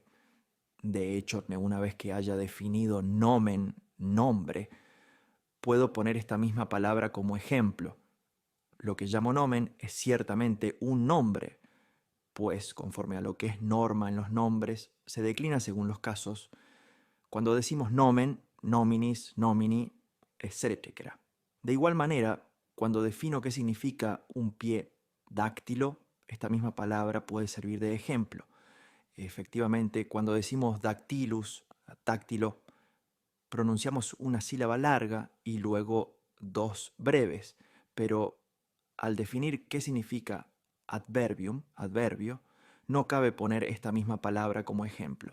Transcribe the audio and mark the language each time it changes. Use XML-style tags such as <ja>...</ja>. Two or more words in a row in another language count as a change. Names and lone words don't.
<es>De hecho, una vez que haya definido nomen, nombre, puedo poner esta misma palabra como ejemplo. Lo que llamo nomen es ciertamente un nombre, pues conforme a lo que es norma en los nombres, se declina según los casos.</es> <la>Cuando decimos nomen, nominis, nomini, etc.</la> <es>De igual manera, cuando defino qué significa un pie dáctilo, esta misma palabra puede servir de ejemplo. Efectivamente, cuando decimos dactylus, táctilo, pronunciamos una sílaba larga y luego dos breves, pero al definir qué significa adverbium, adverbio, no cabe poner esta misma palabra como ejemplo.</es>